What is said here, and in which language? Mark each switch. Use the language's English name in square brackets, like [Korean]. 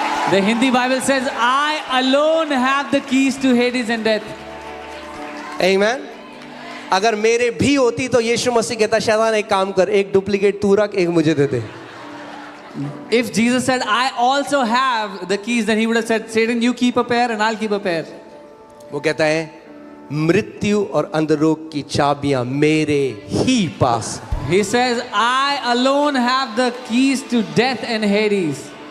[English] the Hindi Bible says, I alone have the keys to Hades and death. [Hindi] Amen. अगर मेरे भी होती तो यीशु मसीह कहता शैतान एक काम कर, एक डुप्लीकेट तू रख, एक मुझे दे दे. [English] If Jesus said, I also have the keys, then he would have said, Satan, you keep a pair and I'll keep a pair. [Hindi] वो कहता है मृत्यु और अंधरोग की चाबियां मेरे ही पास. [English] He says, I alone have the keys to death and Hades.